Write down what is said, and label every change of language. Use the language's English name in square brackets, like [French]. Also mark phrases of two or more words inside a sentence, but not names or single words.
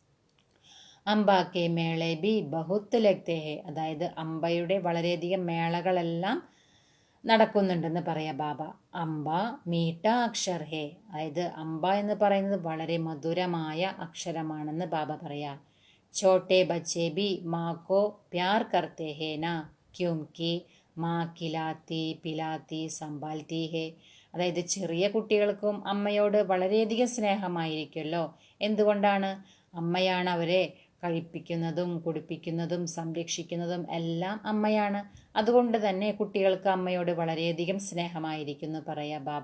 [Hindi] अंबा के मेले भी बहुत लगते हैं, [Malayalam] അതായത് അംബയുടെ വളരെയധികം മേളകളെല്ലാം നടക്കുന്നുണ്ടെന്ന് പറയാം ബാബ. [Hindi] अंबा मीठा अक्षर है, [Malayalam] അതായത് അംബ എന്ന് പറയുന്നത് വളരെ മധുരമായ അക്ഷരമാണെന്ന് ബാബ പറയാ. [Hindi] छोटे बच्चे भी माँ को प्यार करते हैं ना, क्योंकि माँ खिलाती पिलाती संभालती है. [Malayalam] അതായത് ചെറിയ കുട്ടികൾക്കും അമ്മയോട് വളരെയധികം സ്നേഹമായിരിക്കുമല്ലോ. എന്തുകൊണ്ടാണ്? അമ്മയാണ് അവരെ കഴിപ്പിക്കുന്നതും കുടിപ്പിക്കുന്നതും സംരക്ഷിക്കുന്നതും എല്ലാം അമ്മയാണ്. അതുകൊണ്ട് തന്നെ കുട്ടികൾക്ക് അമ്മയോട് വളരെയധികം സ്നേഹമായിരിക്കുന്നു പറയാ ബാബ.